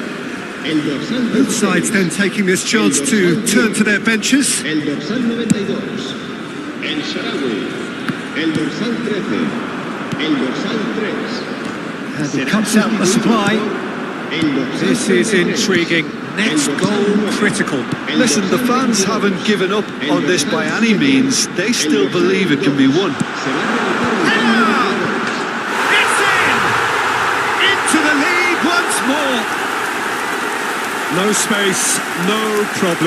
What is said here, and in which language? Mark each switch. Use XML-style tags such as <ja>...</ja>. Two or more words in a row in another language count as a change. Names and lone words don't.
<ca>El dorsal</ca> <en>Both sides then taking this chance to turn to their benches.</en> <ca>El dorsal 92. El Sharawi. El dorsal 13. El dorsal 3.</ca> <en>And he cuts out the supply. This is intriguing. Next goal critical. Listen, the fans haven't given up on this by any means. They still believe it can be won. No space, no problem.</en>